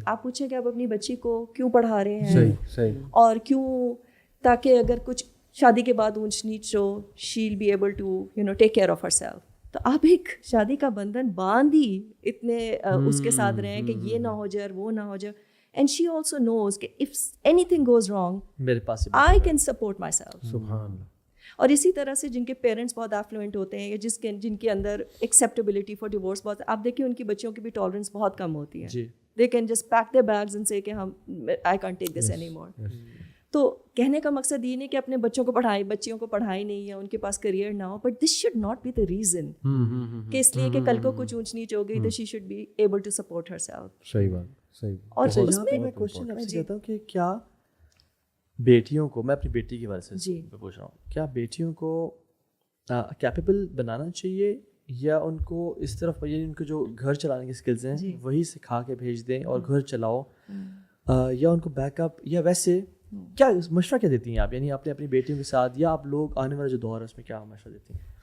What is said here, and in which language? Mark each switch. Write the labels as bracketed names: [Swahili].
[Urdu] آپ پوچھیں کہ آپ اپنی بچی کو کیوں پڑھا رہے ہیں اور کیوں, تاکہ اگر کچھ شادی کے بعد اونچ نیچ ہو [English] Shall be able to take care of herself. [Urdu] تو آپ ایک شادی کا بندھن باندھ ہی اتنے اس کے ساتھ رہے ہیں کہ یہ نہ ہو جائے وہ نہ ہو جائے. [English] And she also knows کہ if anything goes wrong, I can support myself. [Urdu] سبحان اللہ. اور اسی طرح سے جن کے پیرنٹس بہت ایفلوئنٹ ہوتے ہیں یا جن کے اندر ایکسیپٹیبلٹی فار ڈیورس بہت, آپ دیکھیں ان کی بچیوں کی بھی ٹالرنس بہت کم ہوتی ہے. [English] They can just pack their bags and say کہ I can't take this anymore. [Urdu] تو کہنے کا مقصد یہ نہیں کہ اپنے بچوں کو بچیوں کو پڑھائی نہیں یا ان کے پاس کریئر نہ ہو, [English] but this should not be the reason [Urdu] کہ اس لیے کہ کل کو کچھ اونچ نیچ ہو گئی تو [English] She should be able to support herself. [Urdu] صحیح بات. اور اس میں کوشچن آپ سے کہتا ہوں کہ کیا بیٹیوں کو, میں اپنی بیٹی کے بارے سے پوچھ رہا ہوں, کیا بیٹیوں کو کیپیبل بنانا چاہیے یا ان کو اس طرف, یعنی ان کو جو گھر چلانے کی اسکلز ہیں وہی سکھا کے بھیج دیں اور گھر چلاؤ, یا ان کو بیک اپ, یا ویسے کیا مشورہ کیا دیتی ہیں آپ, یعنی آپ نے اپنی بیٹیوں کے ساتھ یا آپ لوگ آنے والا جو دور ہے اس میں کیا مشورہ دیتی ہیں؟